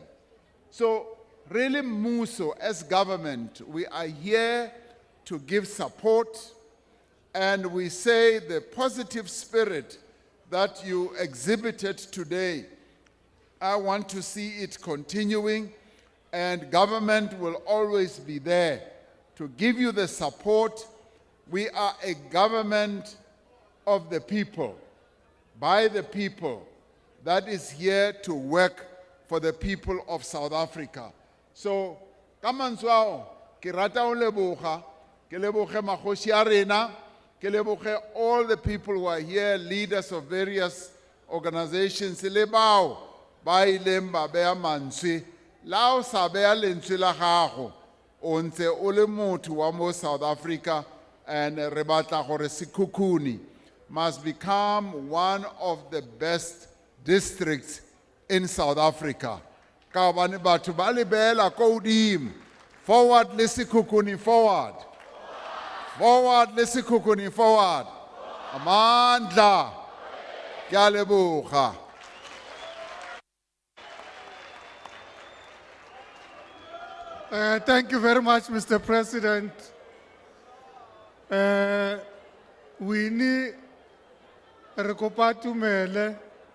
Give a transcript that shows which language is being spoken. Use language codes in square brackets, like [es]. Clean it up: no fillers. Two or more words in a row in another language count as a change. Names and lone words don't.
[en] So really, Muso, as government, we are here to give support, and we say the positive spirit that you exhibited today, I want to see it continuing, and government will always be there to give you the support. We are a government of the people, by the people, that is here to work for the people of South Africa. So, [nso] ka mantswe ao, ke rata ho leboga, ke leboge magoši a rena, Ke leboge [en] all the people who are here, leaders of various organizations, [nso] le bao ba ileng ba bea mantswe. La o sa bea lentswe la gago, o ntse o le motho wa mo South Africa, and re batla gore Sekhukhune [en] must become one of the best districts in South Africa. [nso] Ka hobane batho ba le beela ko hodimo. Forward le Sekhukhune, forward. Forward le Sekhukhune, forward. Amandla. Ke a leboga. [en] Thank you very much, Mr. President. We need Rekopatu Mele.